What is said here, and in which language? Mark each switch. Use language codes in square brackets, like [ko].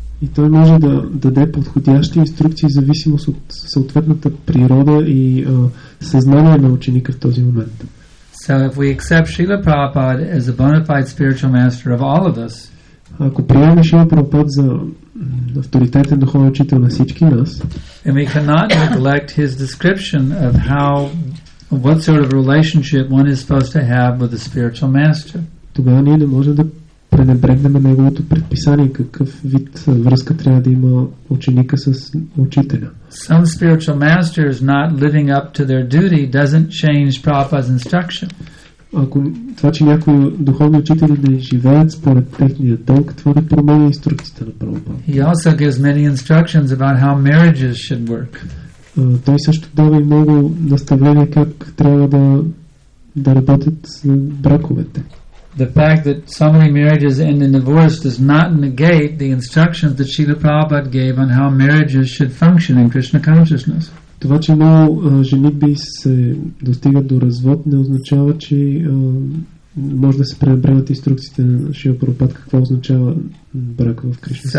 [bg] И той може да даде подходящи инструкции в зависимост от съответната природа и съзнание на ученика в този момент. [en] So if we accept Srila Prabhupada as a bona fide spiritual master of all of us, [bg] ако приемем Шрила Прабхупад за авторитетен духовен учител на всички нас, [en] and we cannot neglect his description of what sort of relationship one is supposed to have with the spiritual master. [bg] Тогава ние не можем да пренебрегнем неговото предписание, какъв вид връзка трябва да има ученика с учителя. [en] Some spiritual masters not living up to their duty doesn't change Prabhupada's instruction. [bg] Ако това, че някои духовни учители не живеят според техния дълг, това не променя инструкциите на Прабхупада. [en] He also gives many instructions about how marriages should work. [bg] Той също дава и много наставления как трябва да работят браковете. [en] The fact that so many marriages end in divorce does not negate the instructions that Srila Prabhupada gave on how marriages should function in Krishna consciousness. [bg] Това, че много женитби се достигат до развод, не означава, че може да се пренебрегнат инструкциите на Шрила Прабхупада какво означава брак в Кришна.